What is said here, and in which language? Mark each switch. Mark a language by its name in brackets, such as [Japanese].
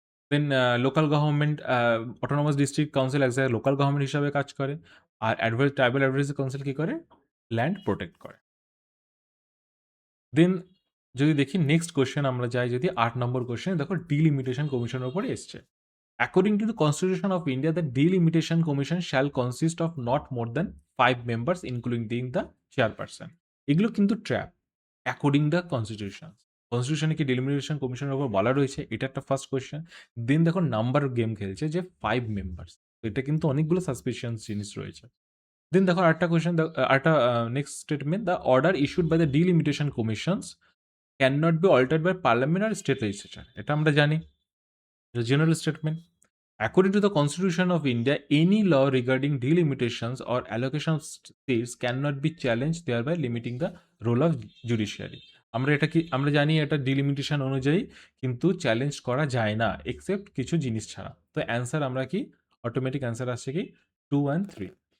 [Bangla] দেন local government, autonomous district council এক জায়গায় local government হিসাবে কাজ করে। আর ট্রাইবাল অ্যাডভাইজারি কাউন্সিল কি করে? ল্যান্ড প্রোটেক্ট করে। দেন যদি দেখি নেক্সট কোয়েশ্চেন আমরা যাই, যদি 8 নম্বর কোয়েশ্চেন, দেখো ডিলিমিটেশন কমিশনের উপরে এসছে। [English] According to the Constitution of India, the Delimitation Commission shall consist of not more than 5 members, including the chairperson. [Bangla] এগুলো কিন্তু ট্র্যাপ অ্যাকর্ডিং দ্য কনস্টিটিউশন। কনস্টিটিউশনে কি ডিলিমিটেশন কমিশনের উপর বলা রয়েছে? এটা একটা ফার্স্ট কোয়েশ্চেন। দেন দেখো নাম্বার গেম খেলছে যে 5 মেম্বার্স। তো এটা কিন্তু অনেকগুলো সাসপিশিয়াস জিনিস রয়েছে। দেন দেখো আরেকটা কোয়েশ্চেন, আরেকটা next statement, [English] The order issued by the delimitation commissions can not be altered by parliament or state legislature. [Bangla] এটা আমরা জানি, general statement. [English] According to the Constitution of India, any law regarding delimitations or allocation of states cannot be challenged, thereby limiting the role of judiciary. [Bangla] আমরা এটা কি আমরা জানি, এটা delimitation অনুযায়ী কিন্তু চ্যালেঞ্জ করা যায় না এক্সেপ্ট কিছু জিনিস ছাড়া। তো অ্যান্সার আমরা কি অটোমেটিক অ্যান্সার আসছে কি 2 অ্যান্ড 3।